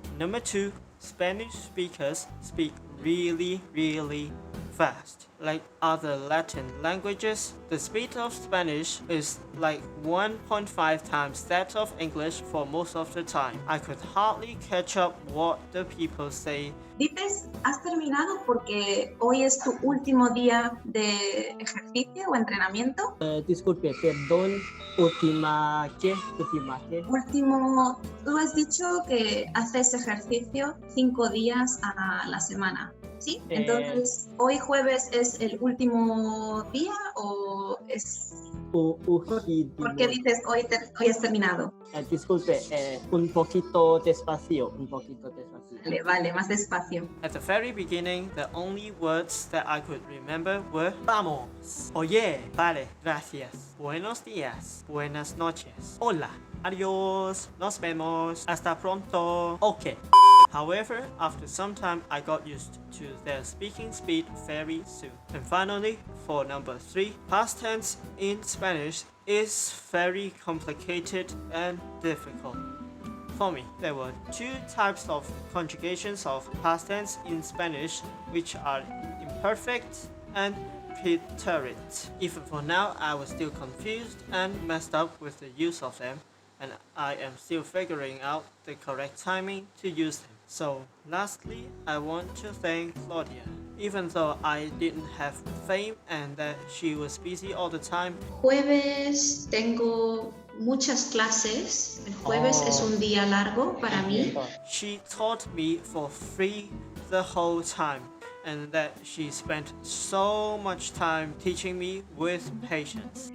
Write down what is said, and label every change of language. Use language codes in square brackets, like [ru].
[en] Number 2, Spanish speakers speak really fast. Like other Latin languages, the speed of Spanish is like 1.5 times that of English for most of the time. I could hardly catch up what the people say. [es] Dices, ¿has terminado porque hoy es tu último día de ejercicio o entrenamiento? Disculpe, perdón. Última ¿qué? Último, tú has dicho que haces ejercicio 5 días a la semana, ¿sí? Entonces, ¿hoy jueves es el último día o es...? ¿Por qué dices hoy has terminado? Disculpe, un poquito despacio. Vale, más despacio. [en] At the very beginning, the only words that I could remember were [es] vamos, oye, vale, gracias, buenos días, buenas noches, hola, adiós, nos vemos, hasta pronto, [en] okay. However, after some time, I got used to their speaking speed very soon. And finally, for number 3, past tense in Spanish is very complicated and difficult. For me, there were 2 types of conjugations of past tense in Spanish, which are imperfect and preterite. Even for now, I was still confused and messed up with the use of them, and I am still figuring out the correct timing to use them. So, lastly, I want to thank Claudia. Even though I didn't have fame and that she was busy all the time, [es] Jueves tengo muchas clases. El jueves es un día largo para mí. [en] she taught me for free the whole time, and that she spent so much time teaching me with patience.